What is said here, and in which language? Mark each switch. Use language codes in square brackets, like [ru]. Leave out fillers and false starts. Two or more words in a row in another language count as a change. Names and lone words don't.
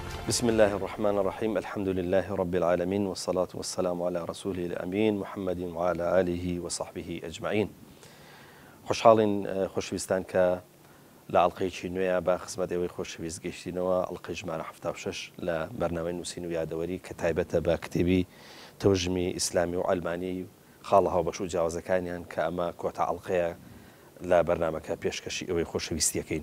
[ar] بسم الله الرحمن الرحيم الحمد لله رب العالمين والصلاة والسلام على رسوله الأمين محمد وعلى آله وصحبه أجمعين. [ckb] خوشحاڵین خۆشویستان کە لە ئەڵقەیەکی نوێیە بە خزمەت ئێوەی خۆشەویست گەیشتینەوە ئەڵقەی ژمارە 76 لە بەرنامەی نووسین و یادەوەری کە تایبەتە بە کتێبی تەوژمی ئیسلامی و ئەلمانی خاڵە هاوبەش و جیاوازەکانیان کە ئەمە کۆتا ئەڵقەیە لە بەرنامەکە پێشکەشی ئەوەی خۆشەویستیەکەین.